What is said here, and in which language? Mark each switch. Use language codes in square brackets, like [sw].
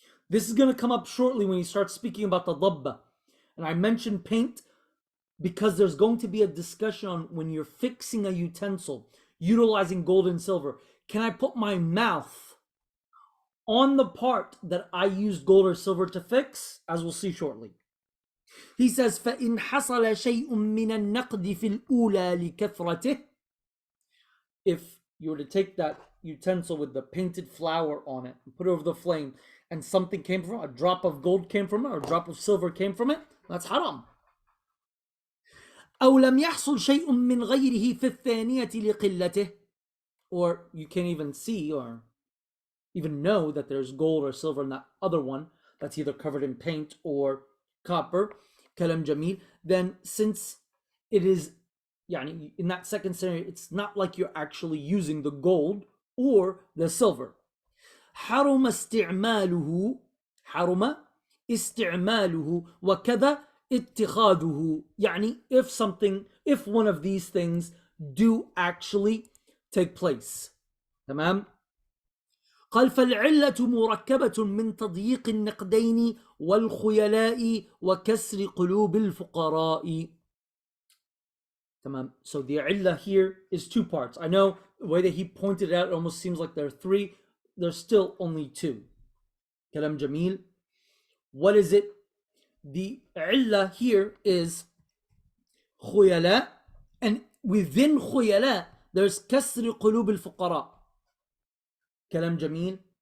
[en] This is going to come up shortly when he starts speaking about the dabba. And I mentioned paint. because there's going to be a discussion on when you're fixing a utensil, utilizing gold and silver. Can I put my mouth on the part that I used gold or silver to fix? As we'll see shortly. He says, [ar] فَإِنْ حَصَلَ شَيْءٌ مِّنَ النَّقْدِ فِي الْأُولَى لِكَثْرَتِهِ. [en] If you were to take that utensil with the painted flower on it and put it over the flame, and something came from it, a drop of gold came from it, or a drop of silver came from it, that's haram. [ar] أو لم يحصل شيء من غيره في الثانية لقلته. [en] Or you can't even see or even know that there's gold or silver in that other one that's either covered in paint or copper, kalam jamil, then since it is, in that second scenario, it's not like you're actually using the gold or the silver. [ar] حرم استعماله وكذا اتخاذه. [en] if one of these things do actually take place. [ar] تمام. قال فالعلة مركبة من تضييق النقدين والخيلاء وكسر قلوب الفقراء. تمام. [en] So the illah here is two parts. I know the way that he pointed it out, it almost seems like there are three. There's still only two. Kalam Jamil. What is it? The illah here is khuyala, and within khuyala there's kasr qulub al-fuqara. Kalam Jamil.